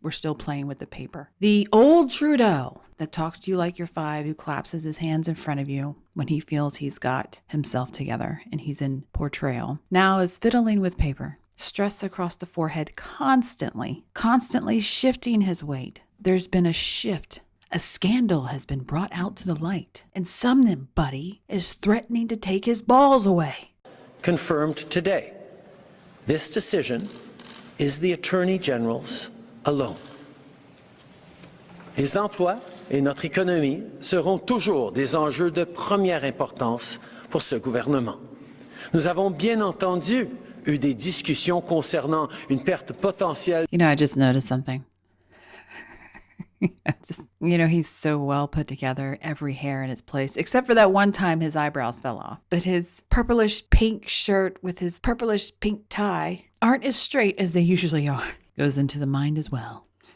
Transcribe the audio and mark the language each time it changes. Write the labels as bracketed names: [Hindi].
[English] We're still playing with the paper. The old Trudeau that talks to you like you're 5, who collapses his hands in front of you when he feels he's got himself together and he's in portrayal, now is fiddling with paper, stress across the forehead constantly shifting his weight. There's been a shift. A scandal has been brought out to the light, and somebody is threatening to take his balls away. Confirmed today. This decision is the Attorney General's alone. [French] Les emplois et notre économie seront toujours des enjeux de première importance pour ce gouvernement. Nous avons bien entendu eu des discussions concernant une perte potentielle. [English] You know, I just noticed something. He's so well put together, every hair in its place, except for that one time his eyebrows fell off. But his purplish pink shirt with his purplish pink tie aren't as straight as they usually are. Goes into the mind as well.